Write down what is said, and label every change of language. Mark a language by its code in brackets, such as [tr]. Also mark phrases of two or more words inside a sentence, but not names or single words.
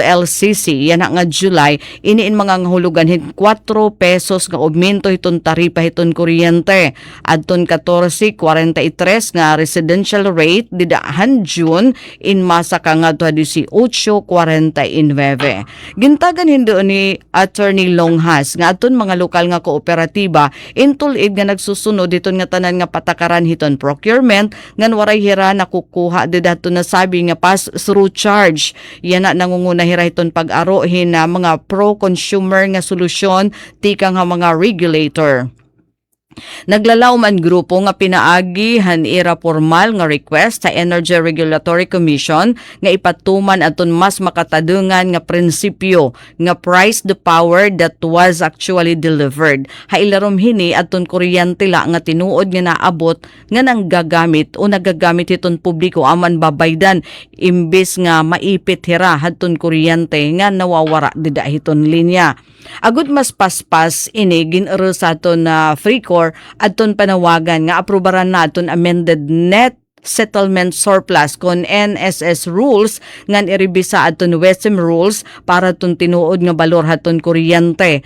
[war] LLCC yan nga July iniin mga hulugan hin 4 pesos nga aumento hiton taripa hiton kuryente adton 14.43 nga residential rate didahan June in masa ka nga 18.49 gintagan hindo ni Attorney Longhas nga adton mga lokal nga kooperatiba intulid nga nagsusunod o diton nga tanan nga patakaran hiton procurement ngan waray hira nakukuha dedato na sabi nga [en] pass-through charge. [war] Yan na nangunguna hira hiton pag-arohin na mga pro-consumer nga solusyon tika nga mga regulator. Naglalaw man grupo nga pinaagi ira formal nga request sa Energy Regulatory Commission nga ipatuman aton mas makatadungan nga prinsipyo nga [en] price the power that was actually delivered. [war] Hailarom hini aton kuryente la nga tinuod nga naabot nga nang gagamit o nagagamit iton publiko aman babaydan imbes nga maipit hira hadton kuryente nga nawawara dida hiton linya. Agud mas paspas ini ginero sa aton na Freecor aton panawagan nga aprobaran na aton [en] amended net settlement surplus [war] kon NSS rules ngan iribisa aton WESM rules para aton tinuod nga balor haton kuryente.